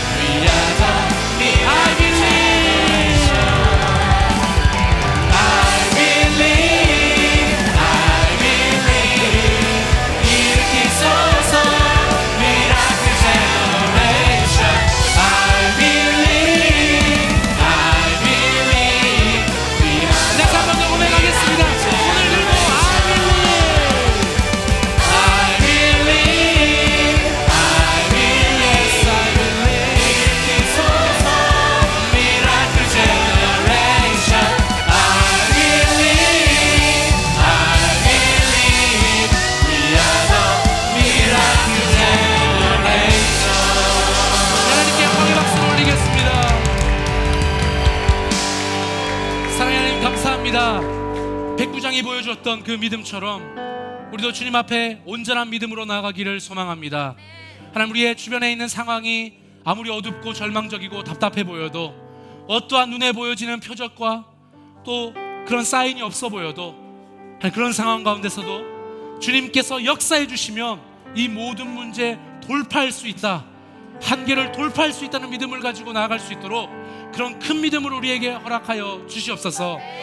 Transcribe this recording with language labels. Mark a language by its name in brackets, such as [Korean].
[English] We are the I believe, I believe, I believe. [Korean] 일으키소서 [English] Miracle Generation. I believe, I believe. We are the [Korean] 한번 더 고백하겠습니다. 오늘 들고 [English] I believe, I believe, I believe. [Korean] 일으키소서 [English] Miracle Generation. I believe, I believe. We are the Miracle Generation. [Korean] 하나님께 영광의 박수를 올리겠습니다. 사랑하는 하나님, 감사합니다. 백부장이 보여줬던 그 믿음처럼 우리도 주님 앞에 온전한 믿음으로 나아가기를 소망합니다. 하나님, 우리의 주변에 있는 상황이 아무리 어둡고 절망적이고 답답해 보여도, 어떠한 눈에 보여지는 표적과 또 그런 사인이 없어 보여도, 그런 상황 가운데서도 주님께서 역사해 주시면 이 모든 문제 돌파할 수 있다, 한계를 돌파할 수 있다는 믿음을 가지고 나아갈 수 있도록 그런 큰 믿음을 우리에게 허락하여 주시옵소서.